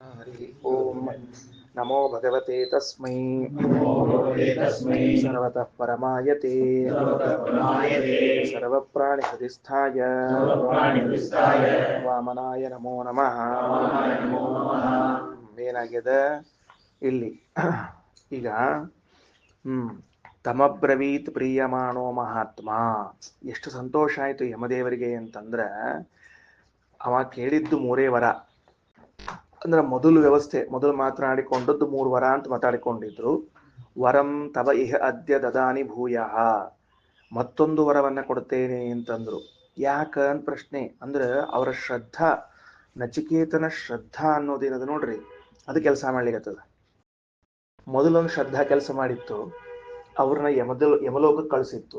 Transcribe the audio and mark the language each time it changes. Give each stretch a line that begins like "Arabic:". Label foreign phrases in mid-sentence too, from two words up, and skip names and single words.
Sanskrit: हरि ओम नमो भगवते तस्मै सर्वतः परमायते सर्वप्राणिहृदिस्थाय वामनाय नमो नमः
Kannada: ಏನಾಗಿದೆ ಇಲ್ಲಿ ಈಗ
Sanskrit: ತಮಬ್ರವೀತ್ ಪ್ರಿಯಮಾಣೋ ಮಹಾತ್ಮ
Kannada: ಎಷ್ಟು ಸಂತೋಷ ಆಯ್ತು ಯಮದೇವರಿಗೆ ಅಂತಂದ್ರೆ ಅವ ಕೇಳಿದ್ದು ಮೂರೇ ವರ ಅಂದ್ರೆ ಮೊದಲು ಮಾತನಾಡಿಕೊಂಡದ್ದು 3 ವರ ಅಂತ ಮಾತಾಡಿಕೊಂಡಿದ್ರು.
Sanskrit: ವರಂ ತವ ಇಹ ಅದ್ಯ ದದಾನಿ ಭೂಯಃ,
Kannada: ಮತ್ತೊಂದು ವರವನ್ನ ಕೊಡ್ತೇನೆ ಅಂತಂದ್ರು. ಯಾಕ ಅಂತ ಪ್ರಶ್ನೆ. ಅಂದ್ರೆ ಅವರ ಶ್ರದ್ಧಾ, ನಚಿಕೇತನ ಶ್ರದ್ಧಾ ಅನ್ನೋದೇನದ ನೋಡ್ರಿ, ಅದು ಕೆಲಸ ಮಾಡ್ಲಿಕ್ಕತ್ತದ. ಮೊದಲೊಂದು ಶ್ರದ್ಧಾ ಕೆಲಸ ಮಾಡಿತ್ತು, ಅವ್ರನ್ನ ಯಮಲೋಕಕ್ಕೆ ಕಳಿಸಿತ್ತು.